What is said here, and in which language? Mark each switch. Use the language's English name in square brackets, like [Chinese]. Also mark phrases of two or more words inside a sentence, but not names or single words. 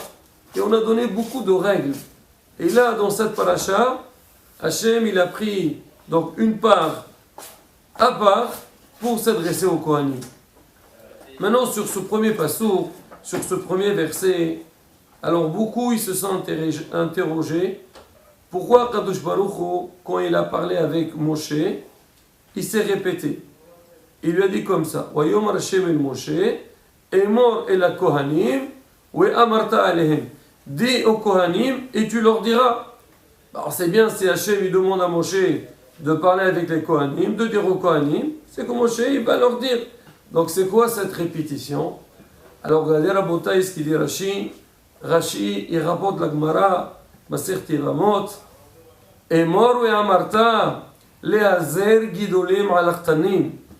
[French] Et on a donné beaucoup de règles. Et là, dans cette paracha, Hachem il a pris donc une part à part pour s'adresser aux Kohanim. Maintenant, sur ce premier passour, sur ce premier verset, alors beaucoup ils se sont interrogés pourquoi [Hebrew] קדוש ברוך הוא, [French] quand il a parlé avec Moshe, il s'est répété. Il lui a dit comme ça, [Hebrew] ויאמר השם אל משה, אמור אל הכהנים, ואמרת אלהם. [French] Dis aux Kohanim et tu leur diras. Alors c'est bien si Hachem il demande à Moshe de parler avec les Kohanim, de dire aux Kohanim, c'est que Moshe il va leur dire. Donc c'est quoi cette répétition? Alors regardez Rabotai ce qu'il dit Rashi il rapporte la Gemara, Masechet Yevamot, [Hebrew] אמור ואמרת להזהיר גדולים על קטנים.